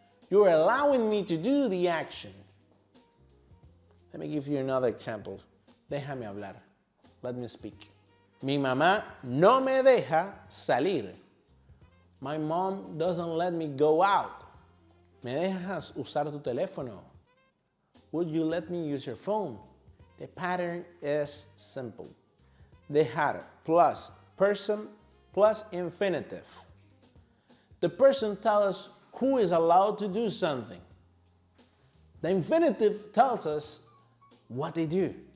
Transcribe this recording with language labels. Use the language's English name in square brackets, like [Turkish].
[English] You're allowing me to do the action. Let me give you another example. [Spanish] Déjame hablar. [English] Let me speak. [Spanish] Mi mamá no me deja salir. [English] My mom doesn't let me go out. [Spanish] ¿Me dejas usar tu teléfono? [English] Would you let me use your phone? The pattern is simple. Dejar plus person plus infinitive. The person tells us who is allowed to do something. The infinitive tells us what they do.